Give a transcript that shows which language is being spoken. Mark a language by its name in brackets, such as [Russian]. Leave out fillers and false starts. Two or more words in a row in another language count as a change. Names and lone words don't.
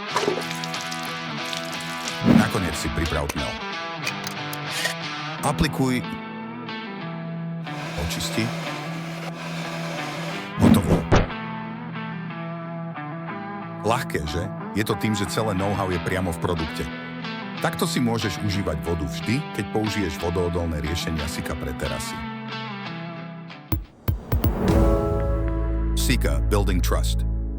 [Slovak] Nakoniec si priprav tmel. Aplikuj, očisti. Hotovo. Ľahké, že? Je to tým, že celé know-how je priamo v produkte. Takto si môžeš užívať vodu vždy, keď použiješ vodoodolné riešenia Sika pre terasy. [English] Sika, building trust.